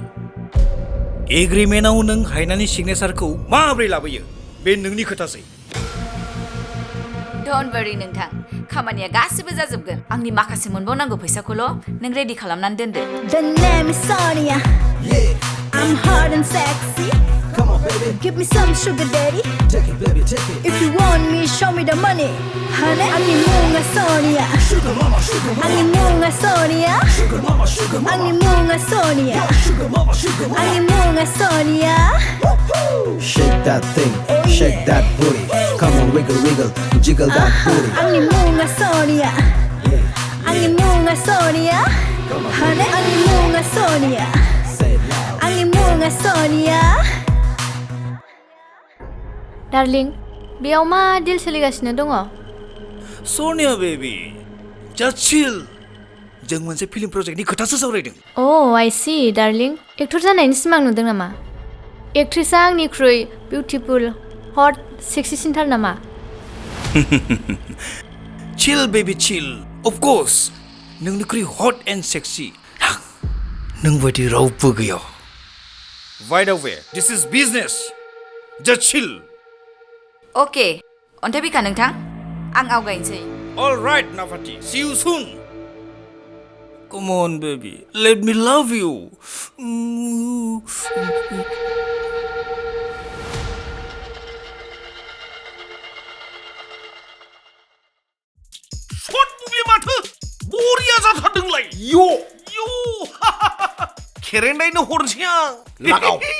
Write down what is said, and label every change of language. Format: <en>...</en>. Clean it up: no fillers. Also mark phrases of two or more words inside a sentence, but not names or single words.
<brx>एग्रिमेन्टआव नों हायनानि सिगनेचारखौ माबोरै लाबोयो बे नोंनि खोथासै</brx> <en>don't worry</en> <brx>नोंथां खामानिया गासिबो जाजोबगोन आंनि माखासे मोनबावनांगौ फैसाखौल' नों रेडि खालामनानै दोनदो</brx> <en>The name is Sonia. I'm hot and sexy. Come on, baby. Give me some sugar daddy. Take it, baby, take it. If you want me, show me the money. Honey,</en> <brx>ani munga Sonia.</brx> <en>Sugar mama, sugar mama.</en> <brx>Ani munga Sonia.</brx> <en>Sugar mama, sugar mama.</en> <brx>Ani munga Sonia.</brx> <en>Sugar mama, sugar mama.</en> <brx>Ani munga Sonia.</brx> <en>Shake that thing, shake that booty. Come on, wiggle, wiggle, jiggle that booty.</en> <brx>Ani munga Sonia. Ani munga Sonia. Honey, ani munga Sonia. Ani munga Sonia. डार्लिं बेयाव मा डिल सोलिगासिनो दङ सोनिया बेबी</brx> <en>just chill</en> <brx>जों मोनसे</brx> <en>film project</en> <brx>खोथासो सावरायदों</brx> <en>oh I see darling</en> <brx>एक्टर जानायनि सिमां नुदों नामा एक्ट्रेसआ आंनिख्रुइ</brx> <en>beautiful hot</en> <brx>सेक्सिसिनथार नामा</brx> <en>chill baby chill of course नोंनिख्रुइ hot and sexy</en> <brx>नों बायदि रावबो गैया</brx> <en>by the way this is business just chill</en> <brx>अके अन्थाइ बिखा नोंथां आं आवगायनोसै</brx> <en>all right Nafati see you soon come on baby let me love you short movie</en> <brx>माथो बरिया जाथारदोंलाय यो खेरेन्डायनो हरनोसै आं लागाव</brx>